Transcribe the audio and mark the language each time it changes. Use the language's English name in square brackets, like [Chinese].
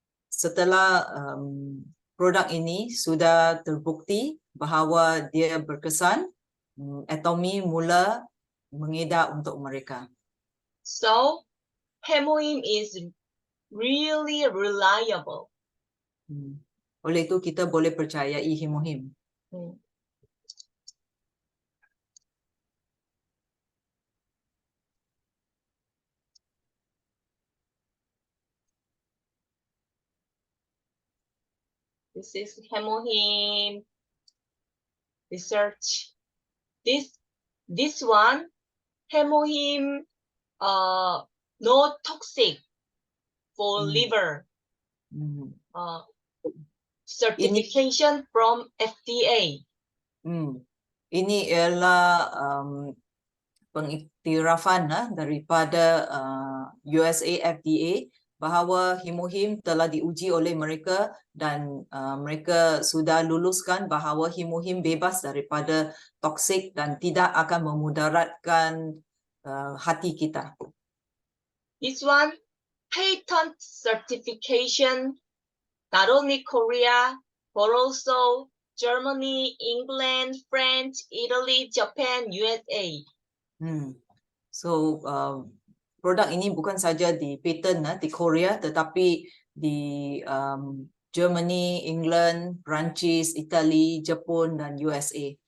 [Malay] Setelah produk ini sudah terbukti bahawa dia berkesan, Atomy mula mengedar untuk mereka. [English] So Hemohim is really reliable. [Malay] Oleh itu kita boleh percayai Hemohim. [English] This is Hemohim research. This one, Hemohim, no toxic for liver. Certification from FDA. [Malay] Ini ialah pengiktirafan daripada USA FDA bahawa Hemohim telah diuji oleh mereka dan mereka sudah luluskan bahawa Hemohim bebas daripada toksik dan tidak akan memudaratkan hati kita. [English] This one, patent certification, not only Korea, but also Germany, England, France, Italy, Japan, USA. [Malay] So produk ini bukan saja di patent di Korea tetapi di Germany, England, Perancis, Italy, Jepun dan USA.